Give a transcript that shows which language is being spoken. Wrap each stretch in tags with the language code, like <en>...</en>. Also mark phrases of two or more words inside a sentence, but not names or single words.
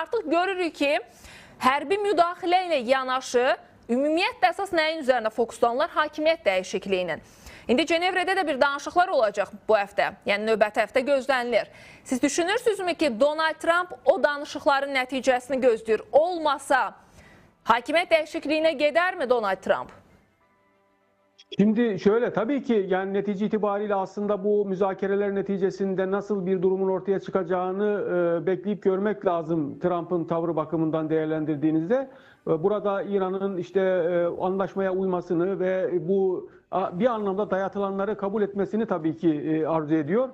<az>Artıq görürük ki, hərbi müdaxilə ilə yanaşı ümumiyyətlə əsas nəyin üzərində fokuslanırlar? Hakimiyyət dəyişikliyinin. İndi Cenevrədə də bir danışıqlar olacaq bu həftə, yəni növbəti həftə gözlənilir. Siz düşünürsünüzmü ki, Donald Trump o danışıqların nəticəsini gözləyir? Olmasa hakimiyyət dəyişikliyinə gedərmi Donald Trump?</az> <tr>Şimdi şöyle, tabii ki yani netice itibariyle aslında bu müzakereler neticesinde nasıl bir durumun ortaya çıkacağını bekleyip görmek lazım Trump'ın tavrı bakımından değerlendirdiğinizde. Burada İran'ın işte anlaşmaya uymasını ve bu bir anlamda dayatılanları kabul etmesini tabii ki arzu ediyor.</tr>